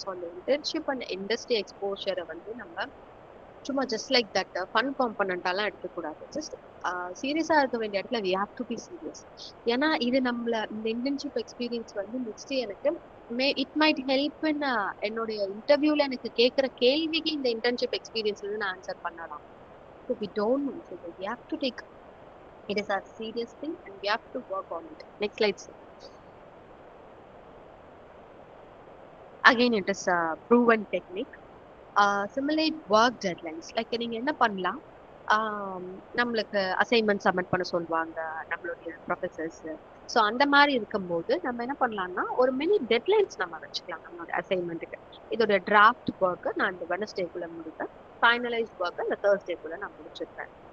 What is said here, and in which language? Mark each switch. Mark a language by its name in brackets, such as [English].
[Tamil] So அந்த internship and industry எக்ஸ்போஷரை வந்து நம்ம சும்மா ஜஸ்ட் லைக் தட் ஃபன் காம்பனண்டாலாம் எடுக்கக்கூடாது. ஜஸ்ட் சீரியஸாக இருக்க வேண்டிய இடத்துல [English] we have to be serious. [Tamil] ஏன்னா இது நம்மள இந்த இன்டர்ன்ஷிப் எக்ஸ்பீரியன்ஸ் வந்து நெக்ஸ்ட் எனக்கு [English] it might help in [Tamil] என்னுடைய இன்டர்வியூல எனக்கு கேட்குற கேள்விக்கு இந்த இன்டர்ன்ஷிப் எக்ஸ்பீரியன்ஸ்ல நான் ஆன்சர் பண்ணலாம். [English] So we don't know. So we have to take it as a serious thing and we have to work on it. Next slide, sir. Again, it is a proven technique. Simulate work deadlines. [Tamil] Like நீங்க என்ன பண்ணலாம், நம்மளுக்கு assignment submit பண்ண சொல்லுவாங்க நம்மளுடைய professors. So அந்த மாதிரி இருக்கும்போது நம்ம என்ன பண்ணலாம்னா ஒரு மினி டெட்லைன்ஸ் நம்ம வச்சுக்கலாம் நம்மளோட அசைன்மெண்ட்டுக்கு. இதோட டிராஃப்ட் ஒர்க்கு நான் இந்த வெனஸ்டேக்குள்ள முடிப்பேன், ஃபைனலைஸ் ஒர்க்கு இந்த தேர்ஸ்டேக்குள்ள நான் முடிச்சிருப்பேன்.